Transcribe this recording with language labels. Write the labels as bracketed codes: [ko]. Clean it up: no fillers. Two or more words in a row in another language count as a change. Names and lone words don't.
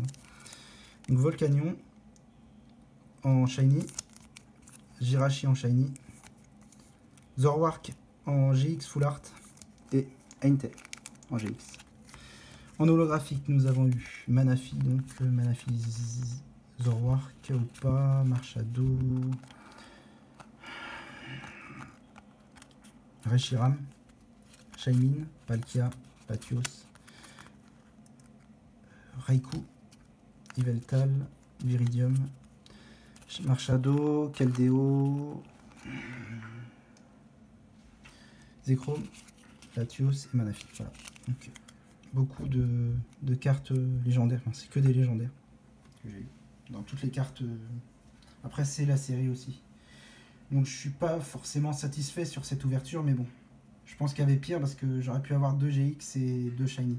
[fr] Donc Volcanion en shiny, Jirachi en shiny, Zorwark en GX Full Art et Aintel en GX. En holographique, nous avons eu Manafi, donc Manafi Zorwark ou pas, Marshadow, Reshiram, Shaymin, Palkia, Latios, Raikou, Yveltal, Viridium, Marshadow, Keldeo, Zekrom, Latios et Manafi. Voilà. Donc, beaucoup de cartes légendaires, enfin, c'est que des légendaires que j'ai eu dans toutes les cartes. Après, c'est la série aussi. Donc, je suis pas forcément satisfait sur cette ouverture, mais bon. Je pense qu'il y avait pire parce que j'aurais pu avoir 2 GX et 2 Shiny.